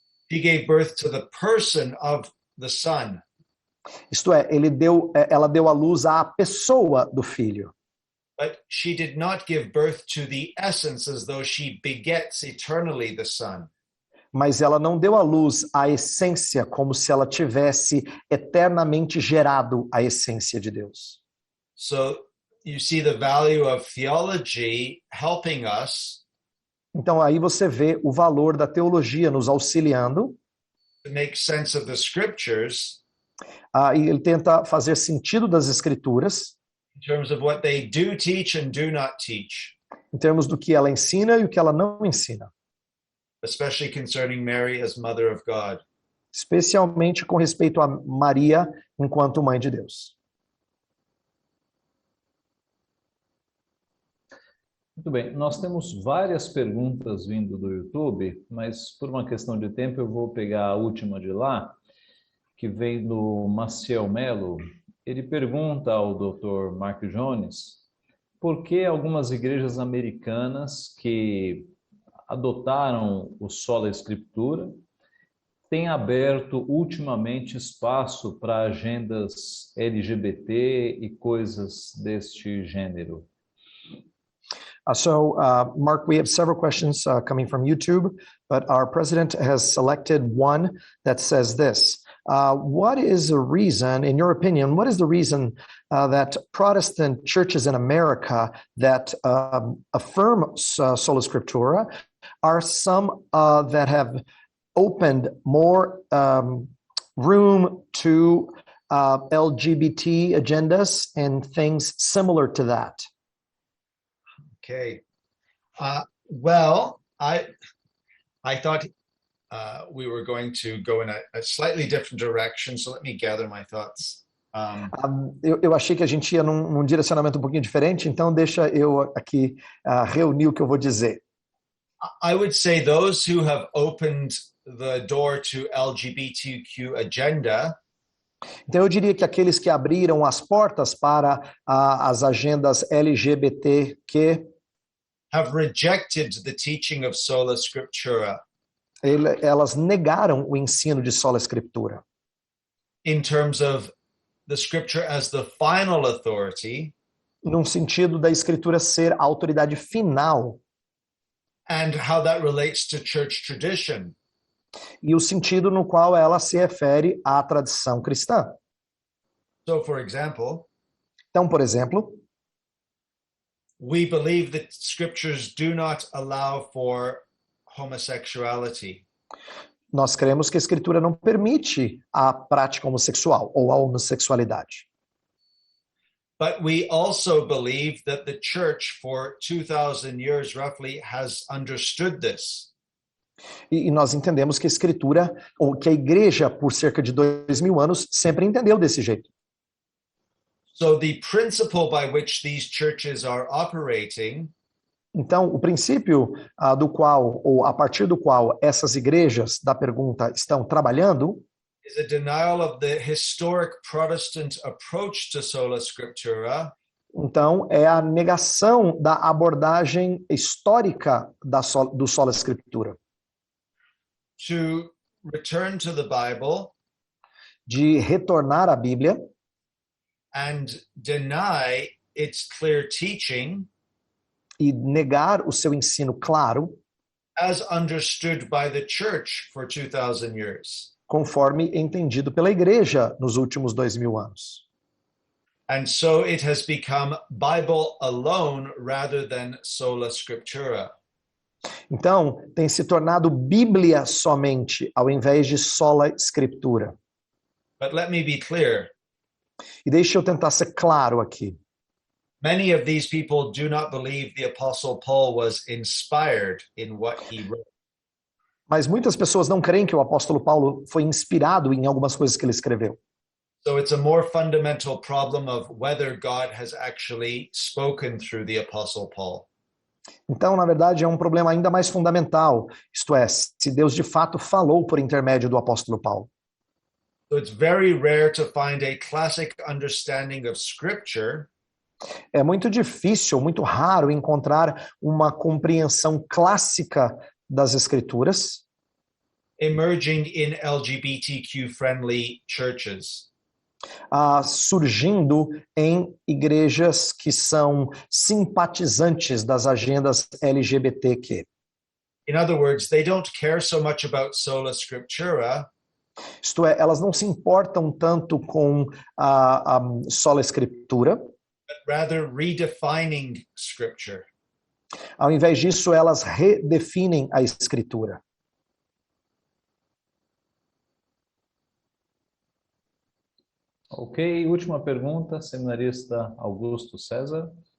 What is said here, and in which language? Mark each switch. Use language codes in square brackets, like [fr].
[en] She gave birth to the person of the Son. [pt] Isto é, ela deu à luz à pessoa do filho. [en] But she did not give birth to the essence as though she begets eternally the Son. [pt] Mas ela não deu à luz a essência como se ela tivesse eternamente gerado a essência de Deus. [en] So you see the value of theology helping us [pt] Então aí você vê o valor da teologia nos auxiliando, [en] to make sense of the scriptures [pt] e ele tenta fazer sentido das escrituras, [en] in terms of what they do teach and do not teach, [pt] em termos do que ela ensina e o que ela não ensina, [en] especially concerning Mary as Mother of God. [pt] especialmente com respeito a Maria enquanto mãe de Deus. Muito bem, nós temos várias perguntas vindo do YouTube, mas por uma questão de tempo eu vou pegar a última de lá, que vem do Maciel Melo. Ele pergunta ao Dr. Mark Jones por que algumas igrejas americanas que adotaram o Sola Escritura têm aberto ultimamente espaço para agendas LGBT e coisas deste gênero. [en] Mark, we have several questions coming from YouTube, but our president has selected one that says this. What is the reason, in your opinion, what is the reason that Protestant churches in America that affirm Sola Scriptura are some that have opened more room to LGBT agendas and things similar to that? Okay. Well, I thought we were going to go in a slightly different direction, so let me gather my thoughts. [pt] Eu achei que a gente ia num direcionamento um pouquinho diferente, então deixa eu aqui reunir o que eu vou dizer. [en] I would say those who have opened the door to LGBTQ agenda [pt] Então eu diria que aqueles que abriram as portas para as agendas LGBTQ [en] have rejected the teaching of Sola Scriptura [pt] elas negaram o ensino de Sola Escritura. [en] in terms of the scripture as the final authority [pt] Num sentido da Escritura ser a autoridade final [en] and how that relates to church tradition. [pt] e o sentido no qual ela se refere à tradição cristã. [en] So, for example, [pt] Então, por exemplo, [en] we believe that scriptures do not allow for homosexuality. [pt] nós cremos que a Escritura não permite a prática homossexual ou a homossexualidade. [en] But we also believe that the church for 2,000 years roughly has understood this. [pt] E nós entendemos que a Escritura, ou que a Igreja, por cerca de 2000 anos, sempre entendeu desse jeito. [en] So the principle by which these churches are operating [pt] Então, o princípio do qual, ou a partir do qual essas igrejas da pergunta estão trabalhando, [en] is a denial of the historic Protestant approach to Sola Scriptura [pt] então, é a negação da abordagem histórica do Sola Escritura, [en] to return to the Bible [pt] de retornar à Bíblia [en] and deny its clear teaching [pt] e negar o seu ensino claro, [en] as understood by the church for 2,000 years. [pt] conforme entendido pela Igreja nos últimos 2000 anos. [en] And so it has become Bible alone rather than Sola Scriptura. [pt] Então, tem se tornado Bíblia somente, ao invés de Sola Escritura. [en] But let me be clear. [pt] E deixa eu tentar ser claro aqui. [en] Many of these people do not believe the Apostle Paul was inspired in what he wrote. [pt] Mas muitas pessoas não creem que o apóstolo Paulo foi inspirado em algumas coisas que ele escreveu. [en] So it's a more fundamental problem of whether God has actually spoken through the Apostle Paul. [pt] Então, na verdade, é um problema ainda mais fundamental, isto é, se Deus de fato falou por intermédio do apóstolo Paulo. [en] So it's very rare to find a classic understanding of Scripture [pt] É muito difícil, muito raro encontrar uma compreensão clássica das escrituras [en] emerging in LGBTQ-friendly churches. [pt] Surgindo em igrejas que são simpatizantes das agendas LGBTQ. [en] In other words, they don't care so much about sola scriptura, [pt] Isto é, elas não se importam tanto com a sola escritura. [en] but rather redefining scripture. [pt] Ao invés disso, elas redefinem a escritura. Ok, última pergunta, seminarista Augusto César.